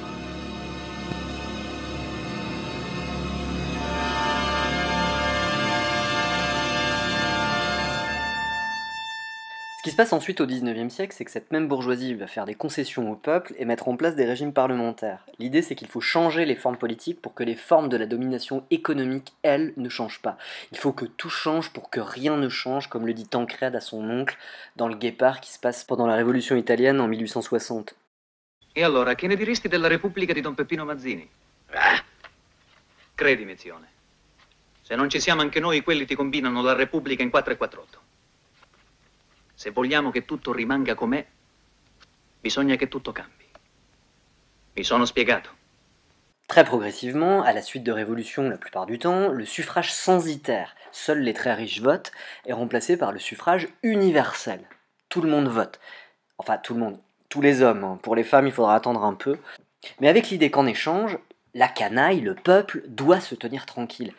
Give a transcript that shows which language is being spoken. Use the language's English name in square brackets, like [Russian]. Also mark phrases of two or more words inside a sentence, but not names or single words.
[French] Ce qui se passe ensuite au XIXe siècle, c'est que cette même bourgeoisie va faire des concessions au peuple et mettre en place des régimes parlementaires. L'idée, c'est qu'il faut changer les formes politiques pour que les formes de la domination économique, elles, ne changent pas. Il faut que tout change pour que rien ne change, comme le dit Tancrède à son oncle dans Le Guépard qui se passe pendant la Révolution italienne en 1860. [Italian] E allora, che ne diresti della Repubblica di Don Peppino Mazzini? Ah! Credimi, zione. Se non ci siamo anche noi, quelli ti combinano la Repubblica in 4 e 48. Se vogliamo che tutto rimanga com'è, bisogna che tutto cambi. Mi sono spiegato. [French] Très progressivement, à la suite de révolutions la plupart du temps, le suffrage censitaire, seuls les très riches votent, est remplacé par le suffrage universel. Tout le monde vote. Enfin, tout le monde. Tous les hommes. Hein. Pour les femmes, il faudra attendre un peu. Mais avec l'idée qu'en échange, la canaille, le peuple, doit se tenir tranquille.